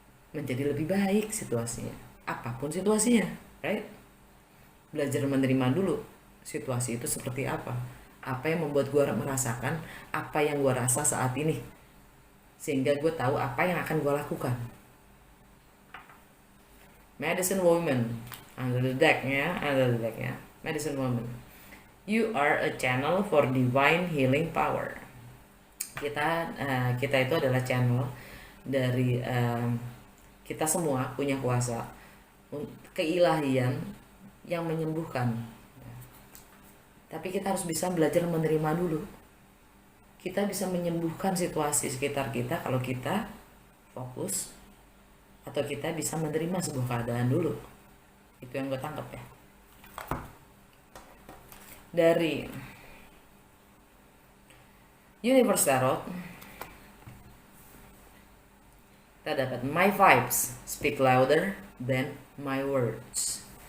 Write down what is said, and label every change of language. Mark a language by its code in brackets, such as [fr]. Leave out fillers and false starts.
[id] Menjadi lebih baik situasinya, apapun situasinya, right? Belajar menerima dulu situasi itu seperti apa Apa yang membuat gue merasakan apa yang gue rasa saat ini, sehingga gue tahu apa yang akan gue lakukan. [en] Medicine woman, under the deck ya, medicine woman. You are a channel for divine healing power. [id] Kita itu adalah channel dari kita semua punya kuasa keilahian yang menyembuhkan. Tapi kita harus bisa belajar menerima dulu. Kita bisa menyembuhkan situasi sekitar kita kalau kita fokus, atau kita bisa menerima sebuah keadaan dulu. Itu yang gue tangkap ya. Dari Universe Tarot, kita dapat [en] my vibes speak louder than my words.